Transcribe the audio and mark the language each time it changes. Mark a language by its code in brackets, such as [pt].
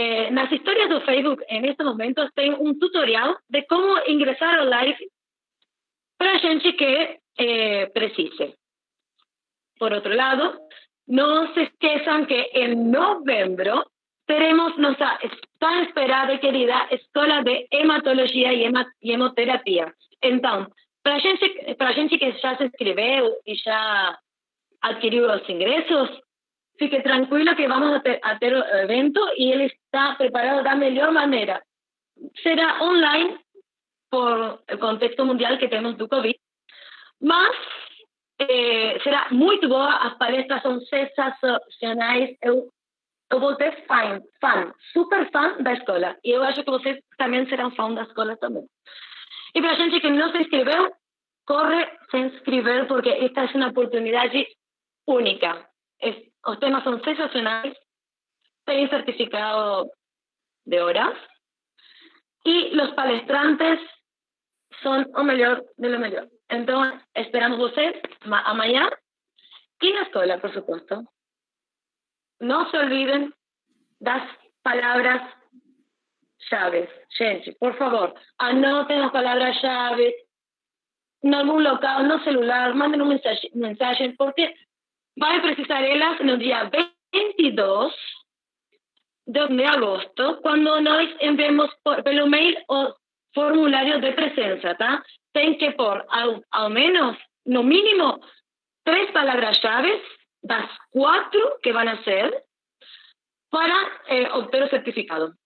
[es] Nas historias de Facebook, en estos momentos, tengo un tutorial de cómo ingresar al live para gente que precise. Por otro lado, no se [pt] esqueçam [es] que en noviembre [pt] teremos [es] nuestra tan esperada y querida Escola de Hematología y Hemoterapia. [pt] Então, para a gente que já se inscreveu e já adquiriu os ingressos, fique tranquilo que vamos a ter o evento e ele está preparado da melhor maneira. Será online por o contexto mundial que temos do Covid, mas será muito boa, as palestras são sensacionais. Eu vou ter super fã da escola. E eu acho que vocês também serão fã da escola também. [es] Y para gente que no se inscribió, corre a se inscribir porque esta es una oportunidad única. Los temas son sensacionales, tienen certificado de horas y los palestrantes son lo mejor de lo mejor. Entonces, esperamos ustedes mañana y en la escuela, por supuesto. No se olviden las palabras llaves. Gente, por favor, anoten las palabras llaves en algún local, [pt] no celular, [es] manden un mensaje porque van a precisar ellas en el día 22 [pt] de agosto, quando nós enviamos pelo mail o formulário de presença, tá? Tem que pôr ao menos, no mínimo, 3 palavras-chave das 4 que [es] van a ser [pt] para obter o certificado.